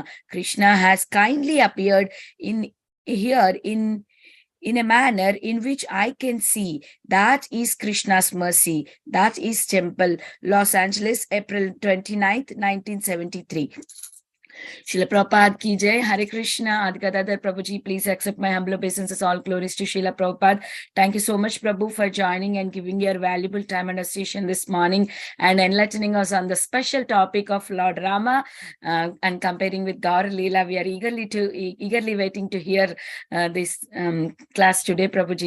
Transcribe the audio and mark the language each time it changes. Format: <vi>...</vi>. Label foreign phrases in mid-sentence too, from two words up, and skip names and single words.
<en>Krishna has kindly appeared in a manner in which I can see. That is Krishna's mercy. That is temple, Los Angeles, April 29th, 1973.</en> <hi>Srila Prabhupada ki jai.</hi> <en>Hare Krishna. Adi Gadadhar Prabhuji, please accept my humble obeisances. All glories to Srila Prabhupada. Thank you so much, Prabhu, for joining and giving your valuable time and association this morning and enlightening us on the special topic of Lord Rama and comparing with Gaura Lila. We are eagerly waiting to hear this class today, Prabhuji.</en>